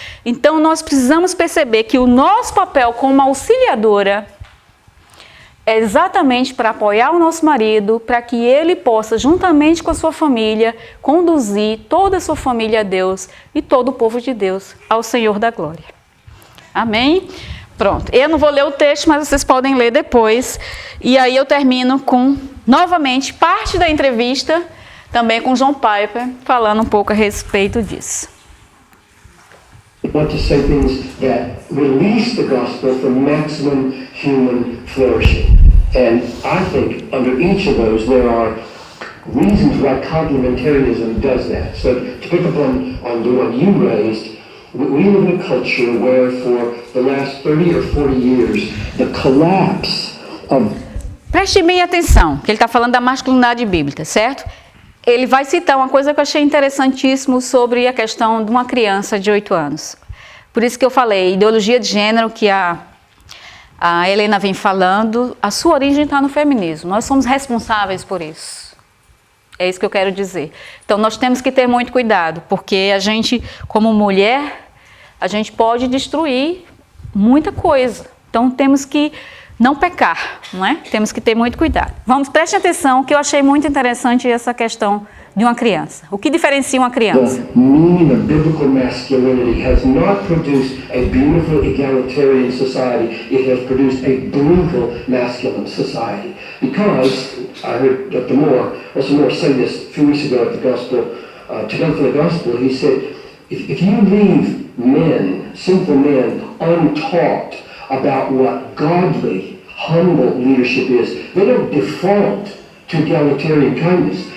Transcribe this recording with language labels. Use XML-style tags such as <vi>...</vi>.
<pt>Então, nós precisamos perceber que o nosso papel como auxiliadora é exatamente para apoiar o nosso marido, para que ele possa, juntamente com a sua família, conduzir toda a sua família a Deus e todo o povo de Deus ao Senhor da glória. Amém? Pronto. Eu não vou ler o texto, mas vocês podem ler depois. E aí eu termino com, novamente, parte da entrevista, também com John Piper, falando um pouco a respeito disso.</pt> <en>I want to say things that release the gospel from maximum human flourishing. And I think under each of those there are reasons why complementarianism does that. So to pick up on the one you raised, we live in a culture where for the last 30 or 40 years, the collapse of...</en> <pt>Preste bem atenção, que ele está falando da masculinidade bíblica, certo? Ele vai citar uma coisa que eu achei interessantíssimo sobre a questão de uma criança de 8 anos. Por isso que eu falei, ideologia de gênero que a Helena vem falando, a sua origem está no feminismo. Nós somos responsáveis por isso. É isso que eu quero dizer. Então, nós temos que ter muito cuidado, porque a gente, como mulher, a gente pode destruir muita coisa. Então, temos que não pecar, não é? Temos que ter muito cuidado. Preste atenção, que eu achei muito interessante essa questão de uma criança. O que diferencia uma criança?</pt> <en>The meaning of biblical masculinity has not produced a beautiful egalitarian society. It has produced a brutal masculine society. Because, I heard Dr. Moore say this a few weeks ago at the Gospel, Together for the Gospel, he said, if you leave men, simple men, untaught about what godly, humble leadership is, they don't default to egalitarian kindness.</en>